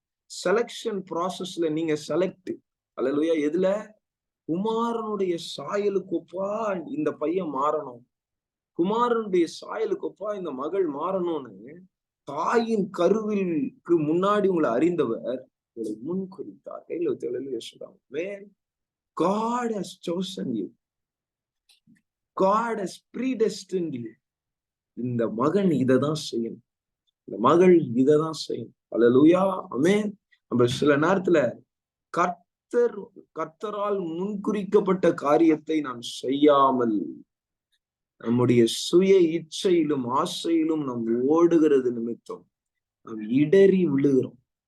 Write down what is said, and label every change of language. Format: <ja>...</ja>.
<ta>Selection ப்ராசஸ்ல நீங்க select. அல்லேலூயா. எதுல? குமாரனுடைய சாயலுக்கு ஒப்பா இந்த பையன் மாறணும், குமாரனுடைய சாயலுக்கு ஒப்பா இந்த மகள் மாறணும்னு தாயின் கருவிற்கு முன்னாடி உங்களை அறிந்தவர் உங்களை முன் குறித்தார். கையில சொல்றாங்க,</ta> <en>God has chosen you. God has predestined you.</en> <ta>இந்த மகன் இததான் செய்யணும், இந்த மகள் இததான் செய்யணும். அல்லேலூயா, ஆமென். நம்ம சில நேரத்துல கர்த்தரால் முன்குறிக்கப்பட்ட காரியத்தை நாம் செய்யாமல் நம்முடைய சுய இச்சையிலும் ஆசையிலும் நாம் ஓடுகிறது நிமித்தம் நாம் இடறி விழுகிறோம்.</ta>